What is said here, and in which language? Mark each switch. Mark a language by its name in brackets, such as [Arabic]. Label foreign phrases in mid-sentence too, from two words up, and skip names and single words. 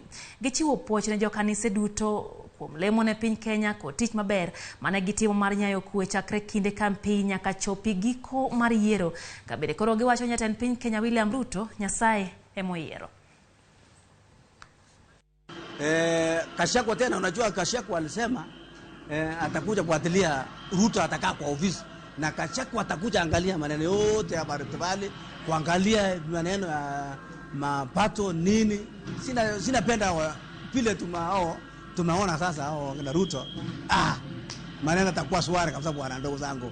[Luo (Kenya and Tanzania)] Gichiwo puoch ne jokanise duto kuom lemo ne piny Kenya kod tich maber mane gitimo mar nyayo kwe chakre kinde campaign nyaka chopi giko mar yiero. Kabede koro giwacho ni jatend piny Kenya William Ruto Nyasaye emoyiero. [Swahili] Gachagua tena, unajua Gachagua alisema atakuja kufuatilia Ruto atakaa kwa ofisi, na Gachagua atakuja angalia maneno yote ya Bartibali, kuangalia maneno ya mapato nini. Sinapenda vile tumeona sasa hao na Ruto maneno atakuwa swali kabisa bwana ndugu zangu.